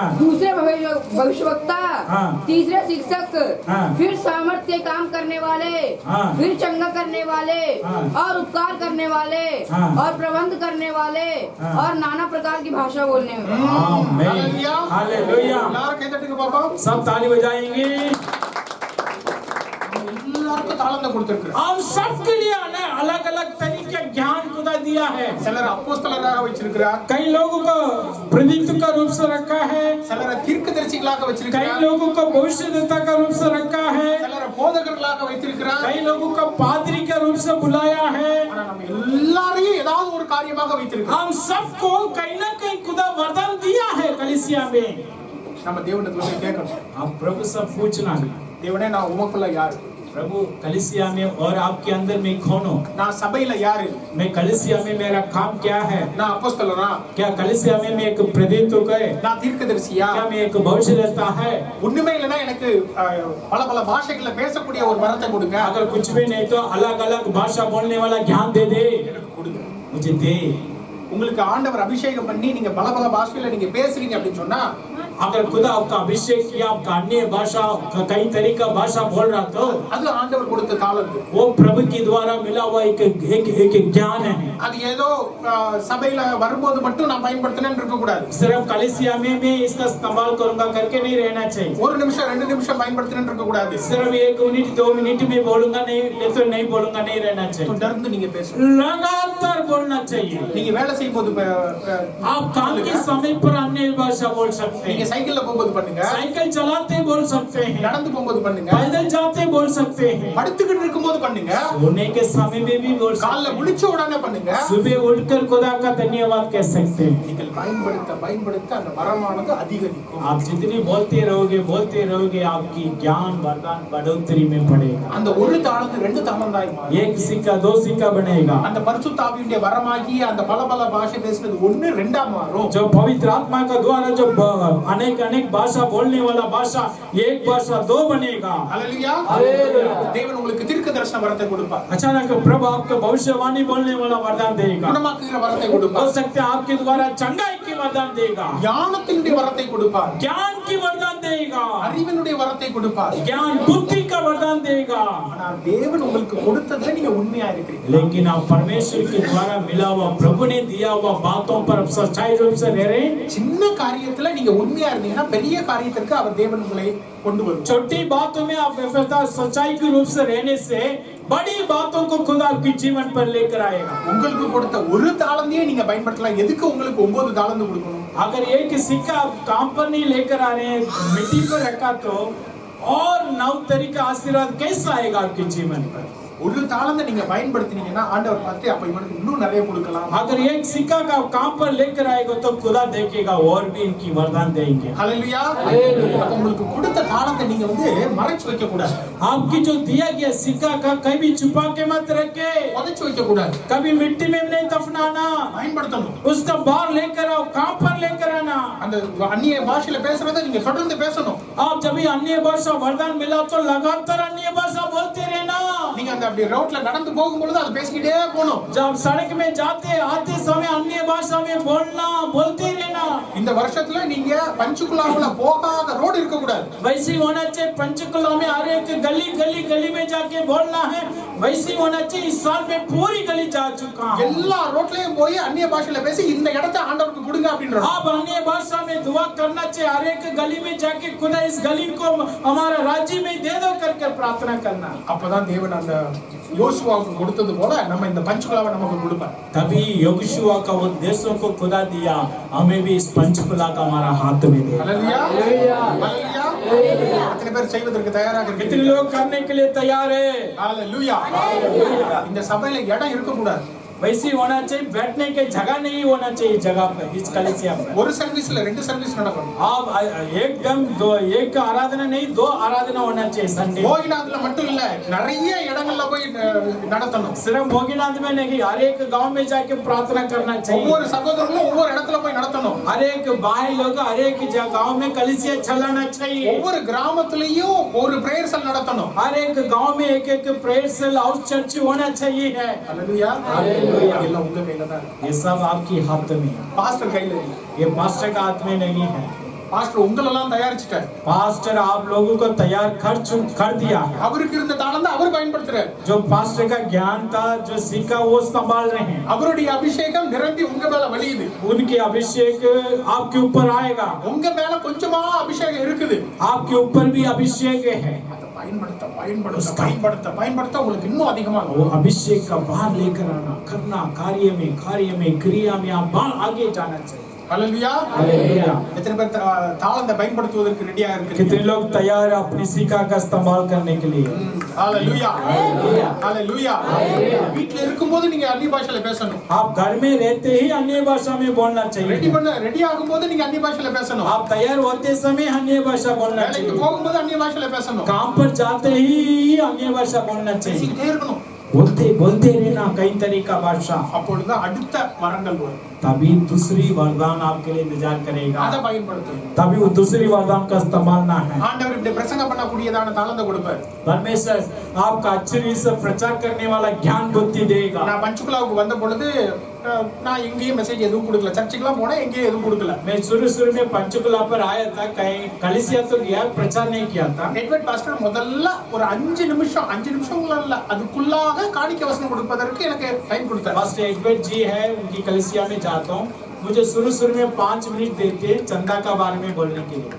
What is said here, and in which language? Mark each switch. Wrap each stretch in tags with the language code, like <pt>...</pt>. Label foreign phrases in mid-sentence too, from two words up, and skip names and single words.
<hi>दूसरे भविष्यवक्ता, हाँ. तीसरे शिक्षक, हाँ. फिर सामर्थ्य के काम करने वाले, हाँ. फिर चंगा करने वाले, हाँ. और उपकार करने वाले, हाँ. और प्रबंध करने वाले, हाँ. और नाना प्रकार की भाषा बोलने वाले. आमीन. हालेलुया हालेलुया.</hi> <ta>எல்லாரும் கை தட்டுங்க பாப்போம்.</ta> <hi>सब ताली बजाएंगे.</hi> <ta>எல்லாருக்கும் தாளத்தை கொடுத்திருக்கிறார்.</ta> <hi>हम सबके लिए अलग अलग तरीके ज्ञान खुदा दिया है.</hi> <ta>சிலர் அப்போஸ்தலராக வச்சிருக்கிறார்.</ta> <hi>कई लोगों को प्रेरित का रूप से रखा है.</hi> <ta>சிலரை தீர்க்கதரிசிகளாக</ta> <hi>कई</hi> <ta>வச்சிருக்கிறார்.</ta> <hi>लोगों को भविष्यद्वक्ता का रूप से रखा है.</hi> <ta>சிலரை போதகர்களாக வைத்திருக்கிறார்.</ta> <hi>कई लोगों को पादरी का रूप से बुलाया है.</hi> <ta>ஆனா நம்ம எல்லாரையும் ஏதாவது ஒரு காரியமாக வைத்திருக்கிறார்.</ta> <hi>हम सबको कहीं ना कहीं खुदा वरदान दिया है कलीसिया में.</hi> <ta>நம்ம தேவனிடத்துல போய் கேட்கணும்.</ta> <hi>आप प्रभु से पूछना है.</hi> <ta>தேவனே நான் உமக்குள்ள யாரு?</ta> <hi>प्रभु कलीसिया में और आपके अंदर में कौन हो?</hi> <ta>நான் சபையில யாரு?</ta> <hi>मैं कलीसिया में मेरा काम क्या है?</hi> <ta>நான் அப்போஸ்தலனா?</ta> <hi>क्या कलीसिया में मैं एक प्रेरित हो गए?</hi> <ta>நான் தீர்க்கதரிசியா?</ta> <hi>क्या मैं एक भविष्यद्वक्ता है?</hi> <ta>ஒண்ணுமே இல்லனா எனக்கு பல பல பாஷைகளை பேசக்கூடிய ஒரு வரத்தை கொடுங்க.</ta> <hi>अगर कुछ भी नहीं तो अलग अलग भाषा बोलने वाला ज्ञान दे दे.</hi> <ta>எனக்கு கொடுங்க.</ta> <hi>मुझे दे.</hi> <ta>உங்களுக்கு ஆண்டவர் அபிஷேகம் பண்ணி நீங்க பல பல பாஷையில நீங்க பேசுறீங்க அப்படின்னு சொன்னா</ta> <hi>अगर खुदा आपका अभिषेक किया आपका अन्य भाषा कई तरीका भाषा बोल रहा तो</hi> <ta>அது ஆண்டவர் கொடுத்த தாளந்து.</ta> <hi>वो प्रभु के द्वारा मिला हुआ एक ज्ञान है.</hi> <ta>அது ஏதோ சபையில வரும்போது மட்டும் நான் பயன்படுத்தினேன்னு இருக்க கூடாது.</ta> <hi>सिर्फ कलीसिया में मैं इसका इस्तेमाल करूंगा करके नहीं रहना चाहिए.</hi> <ta>ஒரு நிமிஷம் 2 நிமிஷம் பயன்படுத்தினேன்னு இருக்க கூடாது.</ta> <hi>सिर्फ 1 मिनट 2 मिनट में बोलूंगा नहीं तो नहीं बोलूंगा नहीं रहना चाहिए.</hi> <ta>தொடர்ந்து நீங்க பேசணும்.</ta> <hi>लगातार बोलना चाहिए.</hi> <ta>நீங்க வேலை செய்யும்போது</ta> <hi>आप काम के समय पर अन्य भाषा बोल सकते</hi> <ta>நீங்க</ta> <hi>हैं.</hi> <ta>சைக்கிள்ல போகும்போது பண்ணுங்க.</ta> <hi>साइकिल चलाते बोल सकते हैं.</hi> <ta>நடந்து போகும்போது பண்ணுங்க.</ta> <hi>पैदल जाते बोल सकते हैं.</hi> <ta>படுத்துக்கிட்டு இருக்கும்போது பண்ணுங்க.</ta> <hi>सोने के समय में भी बोल</hi> <ta>காலைல</ta> <hi>सकते</hi> <ta>முழிச்ச உடனே பண்ணுங்க.</ta> <hi>हैं. सुबह उठकर खुदा का धन्यवाद कह सकते हैं.</hi> <ta>நீங்கள் பயன்படுத்த அந்த வரமானது அதிகரிக்கும்.</ta> <hi>आप जितनी बोलते रहोगे आपकी ज्ञान वरदान बढ़ोतरी में पड़ेगा.</hi> <ta>அந்த ஒரு தாளந்து 2 தாளந்தாய் மாறும்.</ta> <hi>एक सिक्का 2 सिक्का बनेगा.</hi> <ta>அந்த பரிசுத்த ஆவியுடைய வரமாகி அந்த பல பல பாஷை பேசுறது 1 2 மாறும்.</ta> <hi>जो पवित्र आत्मा का द्वारा जो अनेक भाषा बोलने वाला भाषा एक भाषा 2 बनेगा.</hi> <ta>ஹalleluya. தேவன் உங்களுக்கு தீர்க்க தரிசன வரத்தை கொடுப்பார்.</ta> <hi>अचानक प्रभु आपको भविष्यवाणी बोलने वाला वरदान देगा.</hi> <ta>குணமாக்குகிற வரத்தை</ta> <hi>हो</hi> <ta>கொடுப்பார்.</ta> <hi>सकता है आपके द्वारा चंगाई की वरदान देगा.</hi> <ta>ஞானத்தினுடைய வரத்தை கொடுப்பார்.</ta> <hi>ज्ञान की वरदान देगा.</hi> <ta>அறிவினுடைய வரத்தை கொடுப்பார்.</ta> <hi>ज्ञान बुद्धि का वरदान देगा.</hi> <ta>ஆனா தேவன் உங்களுக்கு கொடுத்ததுல நீங்க உண்மையா இருக்கிறீங்க.</ta> <hi>लेकिन आप परमेश्वर के द्वारा मिला हुआ प्रभु ने दिया हुआ बातों पर आप सच्चाई रूप से रह रहे हैं.</hi> <ta>சின்ன காரியத்துல நீங்க உண்மையா இருந்தீங்கன்னா பெரிய காரியத்திற்கு அவர் தேவன் உங்களை கொண்டு வருவார்.</ta> <hi>छोटी बातों में आप व्यवस्था सच्चाई के रूप से रहने से बड़ी बातों को खुद आपके जीवन पर लेकर आएगा.</hi> <ta>உங்களுக்கு கொடுத்த ஒரு தாளந்தையே நீங்க பயன்படுத்தலாம். எதுக்கு உங்களுக்கு 9 தாளந்து கொடுக்கணும்?</ta> <hi>अगर एक सिक्का आप काम पर नहीं लेकर आ रहे हैं, मिट्टी पर रखा तो और 9 तरीका आशीर्वाद कैसा आएगा आपके जीवन पर?</hi> <ta>ஒரு தாளந்தை நீங்க பயன்படுத்தினீங்கன்னா ஆண்டவர் பார்த்து அப்ப இவனுக்கு இன்னும் நிறைய கொடுக்கலாம்.</ta> <hi>अगर एक सिक्का का काम पर लेकर आएगा तो खुदा देखेगा और भी इनकी वरदान देंगे.</hi> <ta>ஹல்லேலூயா. அப்ப உங்களுக்கு கொடுத்த தாளந்தை நீங்க வந்து மறைச்சு வைக்க கூடாது.</ta> <hi>आपकी जो दिया गया सिक्का का कभी छुपा के मत रखे,</hi> <ta>புதைச்சு வைக்க கூடாது.</ta> <hi>कभी मिट्टी में नहीं दफनाना,</hi> <ta>பயன்படுத்தணும்.</ta> <hi>उसका बाहर लेकर आओ, काम पर लेकर आना.</hi> <ta>அந்த அந்நிய பாஷையில பேசுறதை நீங்க தொடர்ந்து பேசணும்.</ta> <hi>आप जब भी अन्य भाषा वरदान मिला तो लगातार अन्य भाषा बोलते रहना.</hi> <ta>நீங்க அந்த அப்படி ரோட்ல நடந்து போகும்போது அதை பேசிக்கிட்டே போகணும்.</ta> <hi>जब सड़क में जाते आते समय अन्य भाषा में बोलना, बोलते रहना.</hi> <ta>இந்த வருஷத்துல நீங்க பஞ்சுகுலாவுல போகாத ரோடு இருக்க கூடாது.</ta> <hi>वैसे ही होना चाहिए. पंचकुला में हर एक गली गली गली में जाके बोलना है. वैसे ही होना चाहिए. इस साल में पूरी गली जा चुका हूं.</hi> <ta>எல்லா ரோட்லயும் போய் அந்நிய பாஷையில பேசி இந்த இடத்தை ஆண்டவருக்கு கொடுங்க அப்படின்றாங்க.</ta> <hi>आप अन्य भाषा में दुआ करना चाहिए. हर एक गली में जाके खुदा इस गली को हमारा राज्य में दे दो करके प्रार्थना करना.</hi> <ta>அப்பதான் தேவன் அந்த யோசுவாவுக்கு கொடுத்தது போல நம்ம இந்த பஞ்சுகுலாவை நமக்கு கொடுப்பார்.</ta> <hi>तभी योगुशुआ का वो देशों को खुदा दिया, हमें भी इस पंचकुला का हमारा हाथ में दे.</hi> <ta>ஹல்லேலூயா. ஹல்லேலூயா. எத்தனை பேர் செய்வதற்கு தயாராக</ta> <hi>कितने</hi> <ta>இருக்கீங்க?</ta> <hi>लोग करने के लिए तैयार है?</hi> <ta>ஹல்லேலூயா. இந்த சபையில இடம் இருக்க கூடாது.</ta> <hi>वैसे होना चाहिए. बैठने के जगह नहीं होना चाहिए जगह पर, इस कलीसिया पर.</hi> <ta>ஒரு சர்வீஸ்ல ரெண்டு சர்வீஸ் நடக்கும்.</ta> <hi>आप एकदम दो एक आराधना नहीं, 2 आराधना होना चाहिए संडे.</hi> <ta>போகினாதுல மட்டும் இல்ல, நிறைய இடங்கள்ல போய் நடத்தணும்.</ta> <hi>सिर्फ भोगीनाथ में नहीं, हर एक गांव में जाके प्रार्थना करना चाहिए.</hi> <ta>ஒவ்வொரு சகோதரர்களும் ஒவ்வொரு இடத்துல போய் நடத்தணும்.</ta> <hi>हर एक भाई लोग हर एक गांव में कलीसिया चलाना चाहिए.</hi> <ta>ஒவ்வொரு கிராமத்திலயும் ஒரு</ta> <en>prayer cell</en> <ta>நடத்தணும்.</ta> <hi>हर एक गांव में एक</hi> <en>prayer cell house church</en> <hi>होना चाहिए है.</hi> <ta>ஹல்லேலூயா. எல்லாம் உங்க கையில தான் இருக்கு.</ta> <hi>ये सब आपकी हाथ में है.</hi> <ta>பாஸ்டர் கையில இல்ல.</ta> <hi>ये पास्टर का हाथ में नहीं है.</hi> <ta>பாஸ்டர் உங்களெல்லாம் தயாரிச்சிட்டார்.</ta> <hi>पास्टर आप लोगों को तैयार कर दिया है.</hi> <ta>அவருக்கு இருந்த தாளந்தை அவர் பயன்படுத்துறார்.</ta> <hi>जो पास्टर का ज्ञान था, जो सीखा, वो संभाल रहे हैं.</hi> <ta>அவருடைய அபிஷேகம் நிரம்பி உங்க மேல வழியுது.</ta> <hi>उनके अभिषेक आपके ऊपर आएगा.</hi> <ta>உங்க மேல கொஞ்சமா அபிஷேகம் இருக்குது.</ta> <hi>आपके ऊपर भी अभिषेक है.</hi> <ta>அதை பயன்படுத்த உங்களுக்கு இன்னும் அதிகமா</ta> <hi>वो अभिषेक का बाहर लेकर आना, करना, कार्य में क्रिया में आप आगे जाना चाहिए.</hi> <ta>ஹல்லேலூயா.</ta> <hi>हालेलुया.</hi> <ta>எத்தனை பேர் தாளந்தை பயன்படுத்துவதற்கு ரெடியா இருக்கு?</ta> <hi>कितने लोग तैयार हैं अपनी सीखा का इस्तेमाल करने के लिए?</hi> <ta>ஹல்லேலூயா.</ta> <hi>हालेलुया.</hi> <ta>ஹல்லேலூயா. வீட்ல இருக்கும்போது நீங்க அந்நிய பாஷையில பேசணும்.</ta> <hi>आप घर में रहते ही अन्य भाषा में बोलना चाहिए.</hi> <ta>ரெடி ஆகும்போது நீங்க அந்நிய பாஷையில பேசணும்.</ta> <hi>आप तैयार होते समय अन्य भाषा बोलना</hi> <ta>வேலைக்கு</ta> <hi>चाहिए.</hi> <ta>போகும்போது அந்நிய பாஷையில பேசணும்.</ta> <hi>काम पर जाते ही अन्य भाषा बोलना चाहिए.</hi> <ta>பேசிக்கிட்டே இருக்கணும்.</ta> <hi>बोलते रहना कई तरह का भाषा.</hi> <ta>அப்பொழுதுதான் அடுத்த வரங்கள் வரும்.</ta> <hi>तभी दूसरी वरदान आपके लिए इंतजार करेगा.</hi> <ta>அதை பயன்படுத்தணும்.</ta> <hi>तभी वो दूसरी वरदान का इस्तेमाल ना है.</hi> <ta>ஆண்டவர் இப்படி பிரசங்கம் பண்ணக்கூடியதான தாளந்தை கொடுப்பார்.</ta> <hi>परमेश्वर आपका अच्छी रीति से प्रचार करने वाला ज्ञान बुद्धि देगा.</hi> <ta>நான் பஞ்சுகுலாவுக்கு வந்த பொழுது நான் எங்கேயும் மெசேஜ் எதுவும் கொடுக்கல. சர்ச்சுக்குலாம் போனேன், எங்கேயும் எதுவும் கொடுக்கல.</ta> <hi>मैं शुरू में पंचकुला पर आया था, कहीं कलीसिया तो गया, प्रचार नहीं किया था.</hi> <ta>எட்வர்ட் பாஸ்டர் முதல்ல ஒரு 5 நிமிஷம் இல்ல அதுக்குள்ளாக காணிக்கை வசனம் கொடுப்பதற்கு எனக்கு டைம் கொடுத்தார்.</ta> <hi>पास्टर एडवर्ड जी है, उनकी कलीसिया में जाता हूँ. मुझे शुरू में 5 मिनट देते चंदा का बारे में बोलने के लिए.</hi>